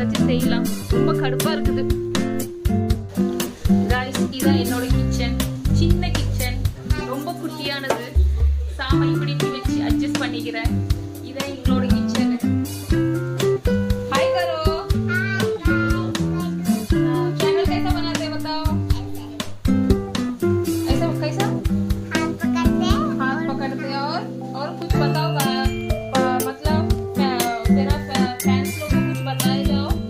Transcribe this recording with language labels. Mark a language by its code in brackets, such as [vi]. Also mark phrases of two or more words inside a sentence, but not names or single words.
[ta] செய்யலாம். ரொம்ப கடுப்பா இருக்குது. गाइस இதான் என்னோட கிச்சன். சின்ன கிச்சன், ரொம்ப குட்டியானது. சாமான் இப்படி வச்சு அட்ஜஸ்ட் பண்ணிக்கிறேன். இதான் எங்களோட கிச்சன். [hi] हाय करो. चैनल कैसा बनाते हैं बताओ. ऐसा कैसा हाथ पकड़ते हैं और कुछ बताओ. मतलब तेरा फैंस लोग को कुछ बताए जाओ.